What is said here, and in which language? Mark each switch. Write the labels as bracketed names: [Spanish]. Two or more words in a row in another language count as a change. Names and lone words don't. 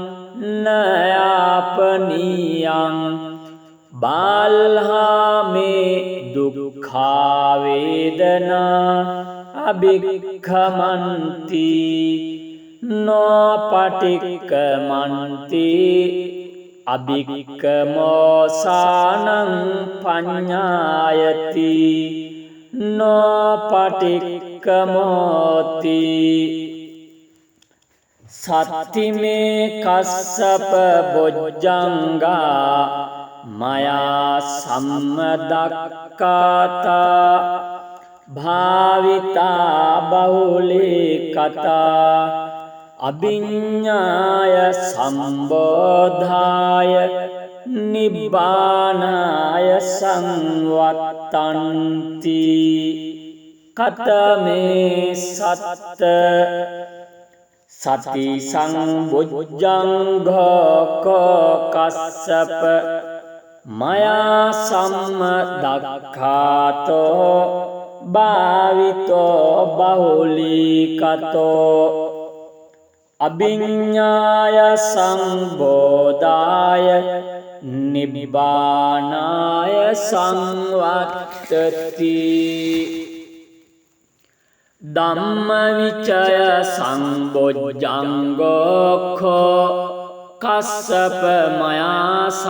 [Pali] නයාපනීයං බාල්හාමේ දුක්ඛා වේදනා අභික්ඛමන්ති නෝ පටික්ඛමන්ති අභික්ඛමෝසානං පඤ්ඤායති නෝ පටික්ඛමෝති සත්තිමේ කස්සප බොජ්ජංගා මයා සම්මදක්ඛාතා භාවිතා බහුලී කතා අභිඤ්ඤාය සම්බෝධාය නිබ්බානාය සංවත්තන්ති කතමේ සත්ත සති සංබොජ්ජංඝෝ කස්සප මයා සම්මදක්ඛාතෝ භාවිතෝ බහුලීකතෝ අභිඤ්ඤාය සංබෝධාය නිබ්බානාය සංවත්තති ධම්මවිචය සංබොජ්ජංගෝ කස්සප මයා